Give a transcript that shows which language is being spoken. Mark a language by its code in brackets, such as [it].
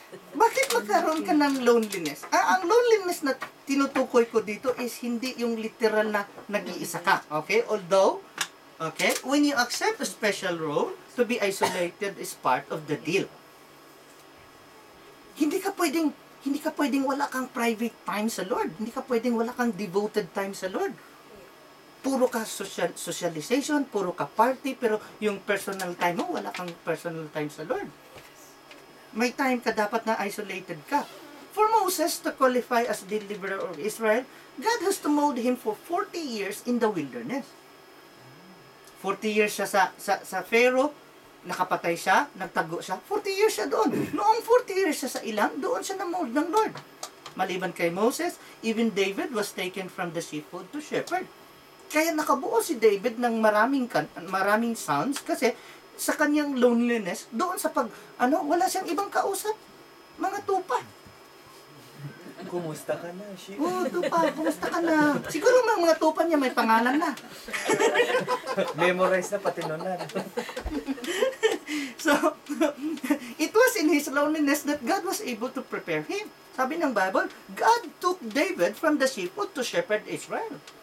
[tl] Bakit magkaroon ka ng loneliness? Ang loneliness na tinutukoy ko dito is hindi yung literal na nag-iisa ka. Okay? [en] Although, when you accept a special role, to be isolated is part of the deal. [tl] Hindi ka pwedeng wala kang private time sa Lord. Hindi ka pwedeng wala kang devoted time sa Lord. Puro ka socialization, puro ka party, pero yung personal time mo, wala kang personal time sa Lord. May time ka dapat na isolated ka. [en] For Moses to qualify as deliverer of Israel, God has to mold him for 40 years in the wilderness. [tl] 40 years siya sa Pharaoh, nakapatay siya, nagtago siya. 40 years siya doon. Noong 40 years siya sa ilang, doon siya na-mold ng Lord. Maliban kay Moses, [en] even David was taken from the sheepfold to shepherd. [tl] Kaya nakabuo si David ng maraming sons kasi sa kanyang loneliness, doon sa wala siyang ibang kausap. mga tupa. Kumusta ka na, shit? Oh, tupa, kumusta ka na? Siguro mga tupa niya may pangalan na. Memorize na pati nun na. [en] So, it was in his loneliness that God was able to prepare him. [tl] Sabi ng Bible, [en] God took David from the sheepfold to shepherd Israel.